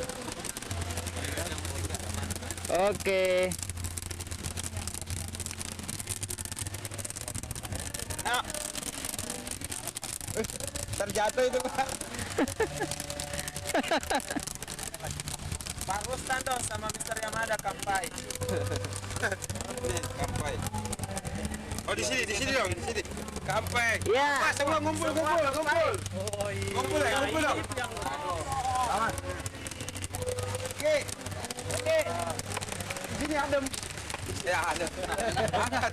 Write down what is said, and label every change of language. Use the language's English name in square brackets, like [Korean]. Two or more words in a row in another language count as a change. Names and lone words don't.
[Indonesian] Oke. Terjatuh itu, Pak. Pak Rustan dong sama Mr. Yamada kampai. Kampai. Oh di sini dong, di sini. Kampai. Iya. Pak, semua ngumpul. Ngumpul dong. Aman. Oke. Di sini adem. Ya, adem. Hangat.